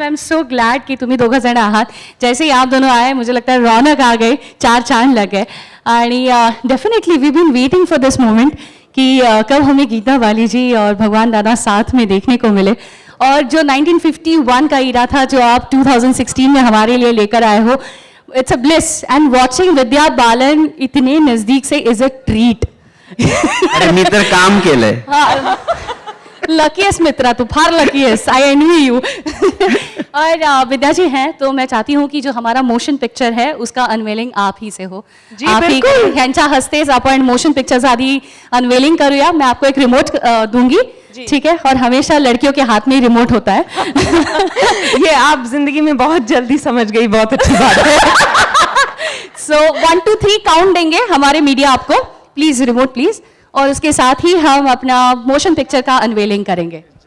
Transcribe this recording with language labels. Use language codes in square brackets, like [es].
[en] I am so glad कि [mr] तुम्ही दोघं जण आहात. [hi] जैसे ही आप दोनों आए मुझे लगता है रौनक आ गई, 4 चांद लग गए. आणि [en] definitely we been waiting for this moment [hi] कि कब हमें गीता बाली जी और भगवान दादा साथ में देखने को मिले. और जो 1951 का इरा था जो आप 2016 में हमारे लिए लेकर आए हो, [en] It's a bliss. [hi] And watching Vidya Balan इतने नजदीक से इज अ ट्रीट. [mr] अरे मी तर काम केलंय. लकीएस्ट मित्रा, तू फार लकीएस्ट. [en] I envy you. [hi] और विद्या जी हैं तो मैं चाहती हूँ कि जो हमारा मोशन पिक्चर है उसका अनवेलिंग आप ही से हो. जी, आप ही बिल्कुल. [mr] ह्यांच्या हस्तेच आपण मोशन पिक्चरचं आधी अनवेलिंग करूया. [hi] मैं आपको एक रिमोट दूंगी, ठीक है? और हमेशा लड़कियों के हाथ में ही रिमोट होता है. ये आप जिंदगी में बहुत जल्दी समझ गई, बहुत अच्छी बात है. सो 1 2 3 काउंट देंगे हमारे मीडिया आपको. Please remote please. और उसके साथ ही हम अपना मोशन पिक्चर का अनवेलिंग करेंगे.